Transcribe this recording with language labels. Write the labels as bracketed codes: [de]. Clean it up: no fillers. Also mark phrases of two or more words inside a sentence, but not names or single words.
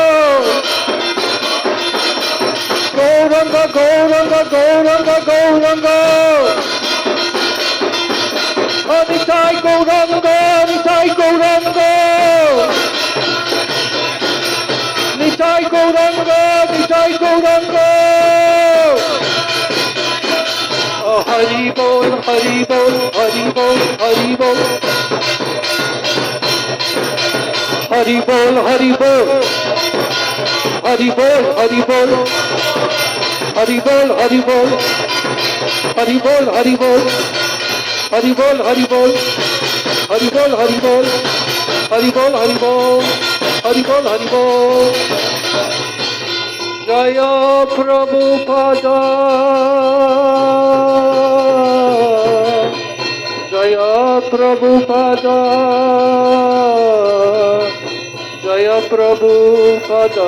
[bn] Gauranga, Gauranga, Gauranga, Gauranga. Nitai Gauranga, Nitai Gauranga. Nitai Gauranga, Nitai Gauranga. হরি বোল, হরি বোল, হরি বোল, হরি বোল. হরি বোল, হরি বোল. হরি বোল, হরি বোল। হরি বোল, হরি বোল. হরি বোল, হরি বোল। হরি বোল, হরি বোল. হরি বোল, হরি বোল। হরি বোল, হরি বোল. হরি বোল, হরি বোল। জয় প্রভুপাদ. Jaya Prabhupada. Jaya Prabhupada.